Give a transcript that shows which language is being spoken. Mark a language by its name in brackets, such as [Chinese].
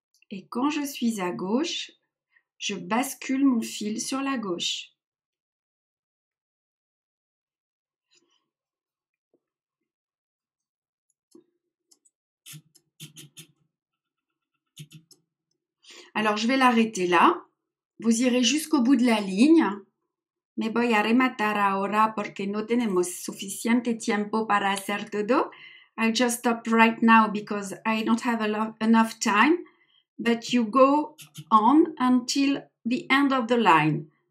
[French] Et quand je suis à gauche, je bascule mon fil sur la gauche. Alors, je vais l'arrêter là. Vous irez jusqu'au bout de la ligne. [Spanish] Me voy a rematar ahora porque no tenemos suficiente tiempo para hacer todo. [English] I'll just stop right now because I don't have enough time. But you go on until the end of the line.